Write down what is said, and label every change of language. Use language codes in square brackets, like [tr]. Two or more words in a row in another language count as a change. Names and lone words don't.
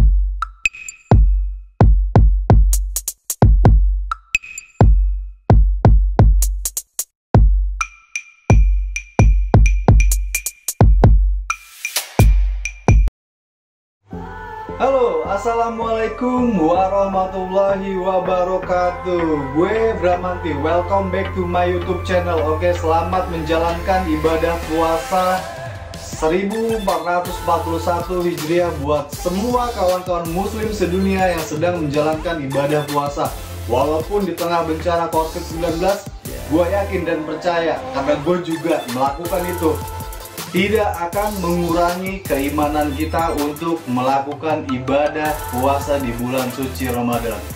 [ar] هالو، السلام عليكم ورحمة الله وبركاته. [id] Gue Bramanti, [en] welcome back to my YouTube channel. [id] Oke, selamat menjalankan ibadah puasa 1441 Hijriah buat semua kawan-kawan muslim sedunia yang sedang menjalankan ibadah puasa. Walaupun di tengah bencana COVID-19, gue yakin dan percaya, karena gue juga melakukan itu, tidak akan mengurangi keimanan kita untuk melakukan ibadah puasa di bulan suci Ramadan.